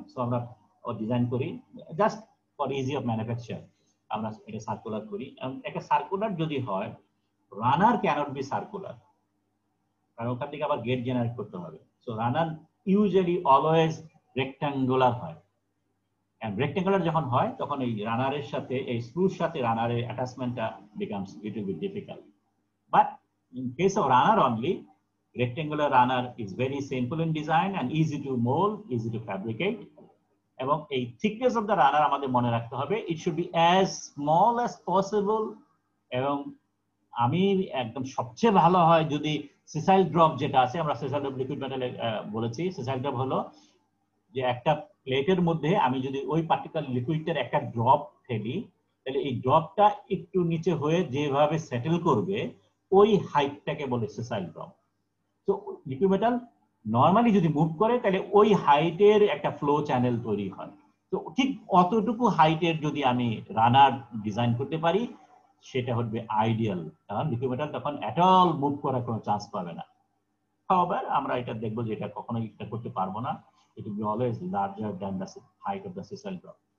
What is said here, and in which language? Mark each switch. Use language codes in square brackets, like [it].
[bn] So আমরা design করি just for easy of manufacture, আমরা এটা সার্কুলার করি। একটা সার্কুলার যদি হয়, রানার ক্যানট বি সার্কুলার, কারণ ওখান থেকে আবার গেট জেনারেট করতে হবে। সো রানার ইউজুয়ালি অলওয়েজ রেক্টাঙ্গুলার হয়, and [en] Rectangular যখন হয় তখন এই রানারের সাথে এই স্ক্রুর সাথে রানারের অ্যাটাচমেন্টটা becomes little bit difficult, but in case of runner only, rectangular runner is very simple in design and easy to mold, easy to fabricate. [bn] এবং এই thickness of the runner আমাদের মনে রাখতে হবে, it should be as small as possible, এবং আমি একদম সবচেয়ে ভালো হয় যদি sessile drop যেটা আছে, আমরা sessile drop লিকুইড মেটালে বলেছি, sessile drop হলো যে একটা প্লেটের মধ্যে আমি যদি ওই পার্টিকুলার লিকুইডের একটা ড্রপ ফেলি, তাহলে এই ড্রপটা একটু নিচে হয়ে যেভাবে সেটেল করবে ওই হাইটটাকে বলে সেসাইল ড্রপ। তো লিকুইড মেটাল নরমালি যদি মুভ করে তাহলে ওই হাইটের একটা ফ্লো চ্যানেল তৈরি হয়। তো ঠিক অতটুকু হাইটের যদি আমি রানার ডিজাইন করতে পারি সেটা হবে আইডিয়াল, কারণ লিকুইড মেটাল তখন এট অল মুভ করার কোনো চান্স পাবে না। [en] However, আমরা এটা দেখবো যে এটা কখনোই এটা করতে পারবো না, it will be always larger than the height of the sessile drop.